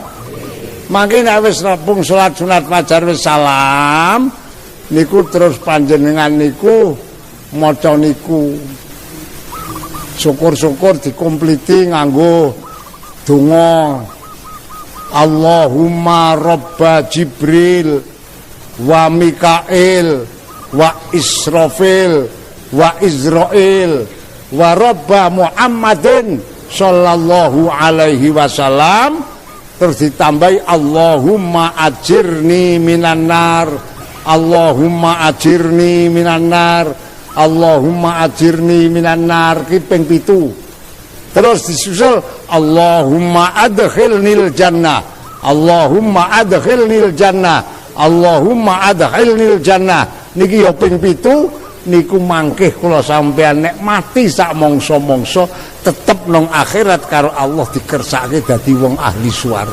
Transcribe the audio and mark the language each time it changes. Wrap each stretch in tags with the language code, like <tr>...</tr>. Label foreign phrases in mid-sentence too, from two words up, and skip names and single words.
<jv>Mangke nek wis rampung salat sunat fajar wis salam niku terus panjenengan niku maca niku. Syukur-syukur dikompliti nganggo donga</jv> <ar>اللهم رب جبريل وميكائيل وإسرافيل وعزرائيل ورب محمد صلى الله عليه وسلم,</ar> <jv>terus ditambahi</jv> <ar>اللهم أجرني من النار, اللهم أجرني من النار, اللهم أجرني من النار</ar> <jv>ki ping 7. Terus disusul</jv> <ar>اللهم أدخلني الجنة, اللهم أدخلني الجنة, اللهم أدخلني الجنة</ar> <jv>niki ya ping 7. Niku mangkih kula sampean nek mati sak mangsa-mangsa tetep nang akhirat karo Allah dikersake dadi wong ahli swarga.</jv>